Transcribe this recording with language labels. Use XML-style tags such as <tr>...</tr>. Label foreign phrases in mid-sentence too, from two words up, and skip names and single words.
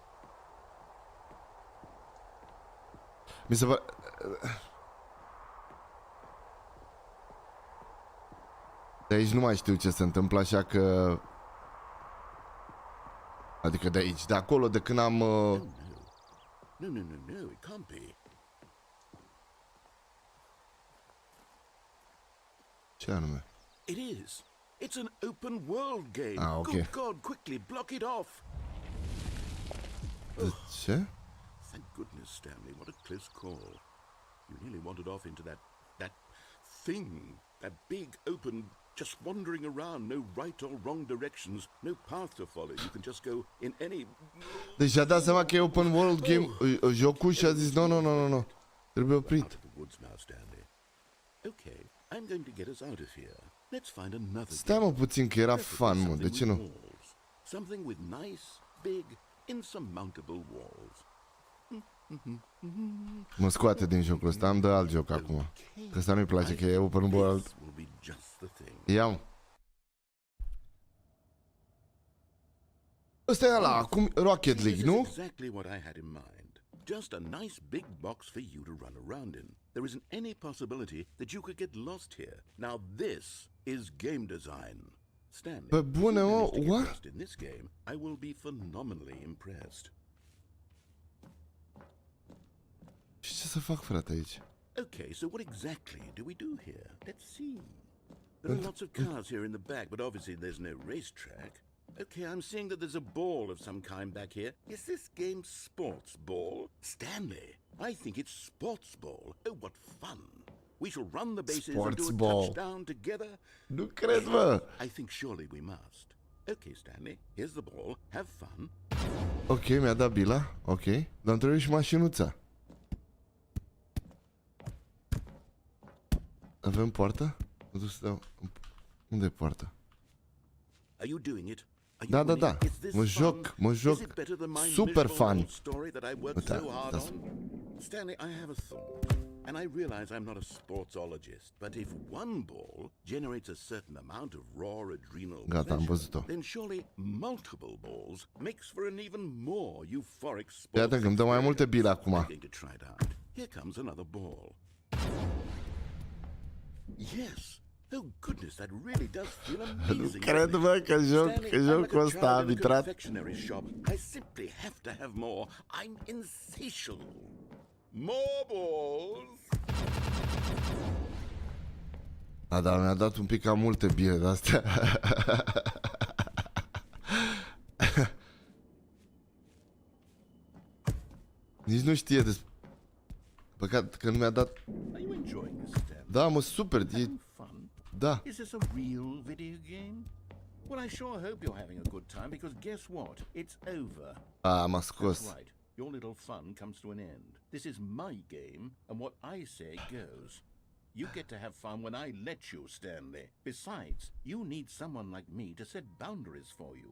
<ro>Mi se pare... De aici nu mai știu ce se întâmplă, așa că... Adică de aici, de acolo, de când am...</ro> <en>No, it can't be.</en> <ro>Ce anume?</ro> <en>It is. It's an open world game.</en> <ro>Ah, okay.</ro> <en>Good God, quickly block it off.</en> <ro>De ce?</ro> <en>Thank goodness, Stanley. What a close call. You nearly wandered off into that thing. That big, open, just wandering around. No right or wrong directions. No path to follow. You can just go in any...</en> <ro>Deci a dat seama că e</ro> <en>open world game,</en> <ro>jocul, și a zis, nu, trebuie oprit.</ro> <en>Out of the woods now, Stanley. Okay, I'm going to get us out of here. Let's find another.</en> <ro>Stai mă puțin că era fun, mă, de ce nu?</ro> <en>Walls. Something with nice, big, insurmountable walls.</en> <ro>Mă scoate din jocul ăsta, am de alt joc acum. Că ăsta nu-i place, că e</ro> <en>open world.</en> <ro>Ia-o. Ăsta e ăla, acum Rocket League, nu?</ro> <en>Exactly what I had in mind. Just a nice big box for you to run around in. There isn't any possibility that you could get lost here. Now this is game design. Stanley,</en> <ro>Pe bune, mă,</ro> <en>what? in this game, I will be phenomenally impressed.</en> <ro>Și ce să fac, frate, aici?</ro> <en>Okay, so what exactly do we do here? Let's see. There are lots of cars here in the back, but obviously there's no racetrack. Okay, I'm seeing that there's a ball of some kind back here. Is this game sports ball? Stanley, I think it's sports ball. Oh, what fun. We shall run the bases and do a touchdown together.</en> <ro>Nu cred, mă.</ro> <en>I think surely we must. Okay, Stanley, here's the ball. Have fun.</en> <ro>Ok, mi-a dat bila, ok. Dar îmi trebuie și mașinuța. Avem poartă? Mă duc să dau... Unde e poarta?</ro> <en>Are you doing it?</en> <ro>Da. Mă joc.</ro> <en>Super fun. Stanley, I have a thought. And I realize I'm not a sportsologist, but if one ball generates a certain amount of raw adrenal pleasure, then surely multiple balls makes for an even more euphoric sport.</en> <ro>Iată că îmi dă mai multe bile acum.</ro> <en>I'm going to try it out. Here comes another ball. Yes. Oh goodness, that really does feel amazing.</en> <ro>Nu cred, bă, că jocul ăsta a arbitrat.</ro> <en>I simply have to have more. I'm insatiable. More balls.</en> <ro>Da, mi-a dat un pic cam multe bile de astea. Nici nu știe despre... Păcat că nu mi-a dat... Da, mă, super, e... Da.</ro> <en>Is this a real video game? Well, I sure hope you're having a good time, because guess what? It's over.</en> <ro>M-a scos.</ro> <en>That's right. Your little fun comes to an end. This is my game, and what I say goes. You get to have fun when I let you, Stanley. Besides, you need someone like me to set boundaries for you.</en>